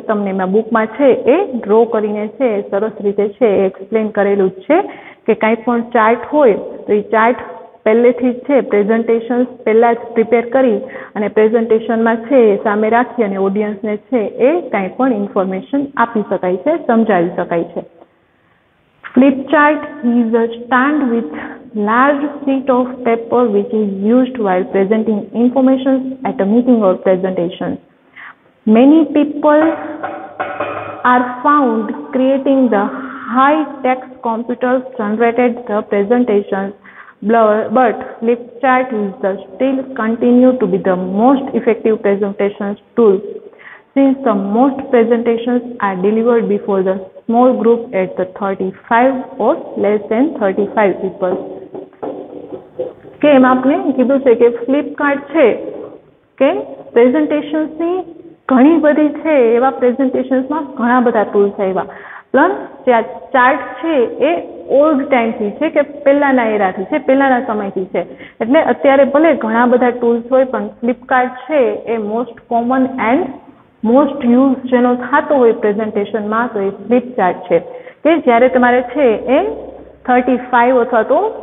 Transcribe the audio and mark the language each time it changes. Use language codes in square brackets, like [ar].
[gu] તમને એમાં બુકમાં છે એ ડ્રો કરીને છે સરસ રીતે છે એ એક્સપ્લેન કરેલું જ છે કે કાંઈ પણ ચાર્ટ હોય તો એ ચાર્ટ પહેલેથી જ છે પ્રેઝન્ટેશન્સ પહેલાં જ પ્રિપેર કરી અને પ્રેઝન્ટેશનમાં છે એ સામે રાખી અને ઓડિયન્સને છે એ કાંઈ પણ ઇન્ફોર્મેશન આપી શકાય છે, સમજાવી શકાય છે. [en] Flip chart is a stand with large sheet of paper which is used while presenting information at a meeting or presentation. Many people are found creating the high-text computers generated the presentations, but flip chart is the still continue to be the most effective presentation tool, since the most presentations are delivered before the small group at the 35 or less than 35 people. [gu] કે એમાં આપણે કીધું છે કે Flipkart છે કે પ્રેઝન્ટેશન્સની ઘણી બધી છે એવા પ્રેઝન્ટેશન્સમાં ઘણા બધા ટૂલ્સ આવ્યા. પ્લસ જે આ ચાર્ટ છે એ ઓલ્ડ ટાઈમથી છે કે પહેલાંના એરાથી છે, પહેલાંના સમયથી છે, એટલે અત્યારે ભલે ઘણા બધા ટૂલ્સ હોય પણ ફ્લિપકાર્ટ છે એ [en] most common and most use [gu] જેનો થતો હોય પ્રેઝન્ટેશનમાં તો એ ફ્લિપ ચાર્ટ છે કે જ્યારે તમારે છે એ 35 અથવા તો